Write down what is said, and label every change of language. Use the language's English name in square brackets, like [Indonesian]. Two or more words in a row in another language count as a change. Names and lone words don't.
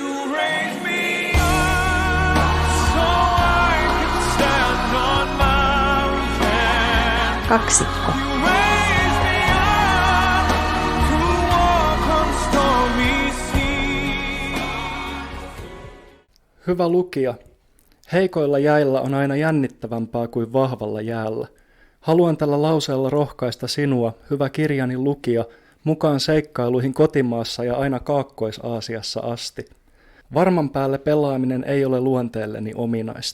[English] raise me up so I can stand on mountains. [Finnish] Kaksikko. [English] You raise me up to walk on stormy seas. [Finnish] Hyvä lukija. Heikoilla jäillä on aina jännittävämpää kuin vahvalla jäällä. Haluan tällä lauseella rohkaista sinua, hyvä kirjani lukija, mukaan seikkailuihin kotimaassa ja aina Kaakkois-Aasiassa asti. Varman päälle pelaaminen ei ole luonteelleni ominaista.